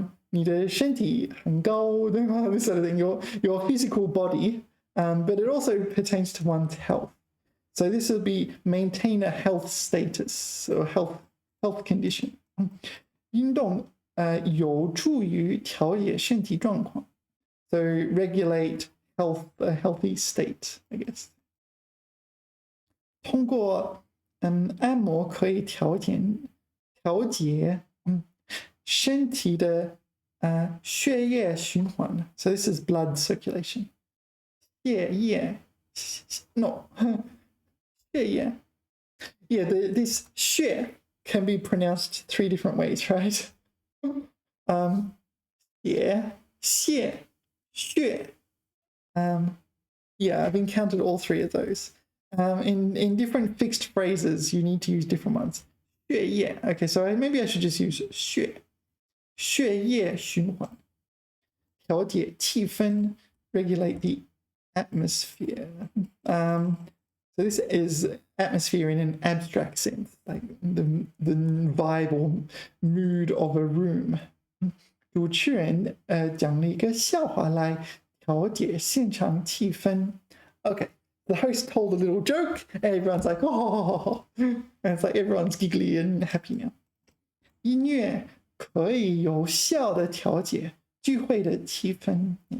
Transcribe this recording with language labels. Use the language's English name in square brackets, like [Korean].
[Chinese] 你的身体很高, [English] this sort of thing, your physical body, but it also pertains to one's health. So this will be maintain a health status or health condition. [Chinese] 运动有助于调节身体状况. [English] So regulate health, a healthy state, I guess. [Chinese] 通过按摩可以调节身体的血液循环. [English] So this is blood circulation. [Chinese] 血液 no 血液. [English] Yeah, this 血 can be pronounced 3 different ways, right? Yeah, 血 血Yeah, I've encountered all three of those. In different fixed phrases, you need to use different ones. [Chinese] 血液. [English] Okay, so maybe I should just use 血液循环. [Chinese] 调节气氛, [English] regulate the atmosphere. So this is atmosphere in an abstract sense, like the vibe or mood of a room. [Chinese] 主持人讲了一个笑话来调节现场气氛. [English] Okay, the host told a little joke, and everyone's like, oh, and it's like everyone's giggly and happy now. [Chinese] 音乐可以有效的调节聚会的气氛.